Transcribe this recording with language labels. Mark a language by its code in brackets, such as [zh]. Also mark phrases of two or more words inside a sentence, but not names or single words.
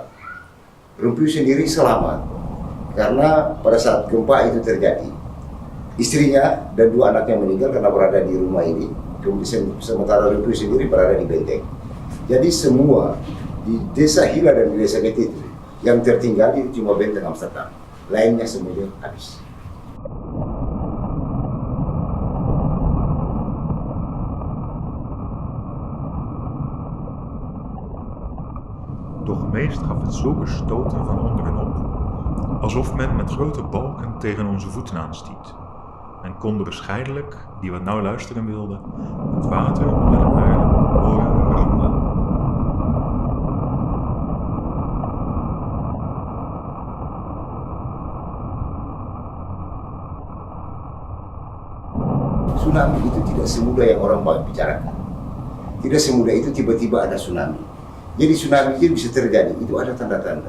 [id] Rumpius sendiri selamat, karena pada saat gempa itu terjadi, istrinya dan 2 anaknya meninggal karena berada di rumah ini, sementara Rumpius sendiri berada di benteng. Jadi semua di desa Hila dan di desa Bete itu, yang tertinggal itu cuma benteng Amsterdam, lainnya semuanya habis. [nl] Doch meest gaf het zulke stoten van onder en op, alsof men met grote balken tegen onze voeten aanstiet. Men kon bescheidelijk, die wat nauw luisteren wilde, het water onder de aarde horen rammelen. [id] Tsunami itu tidak semudah yang orang bicarakan. Tidak semudah itu tiba-tiba ada tsunami. Jadi tsunami itu bisa terjadi, itu ada tanda-tanda.